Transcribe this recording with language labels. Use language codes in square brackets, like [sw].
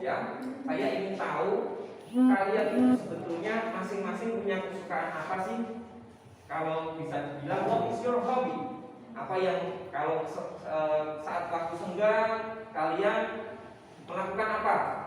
[id] Ya, saya ingin tahu kalian itu sebetulnya masing-masing punya kesukaan apa sih? Kalau bisa dibilang, [en] what is your hobby? [id] Apa yang kalau saat waktu senggang kalian melakukan apa?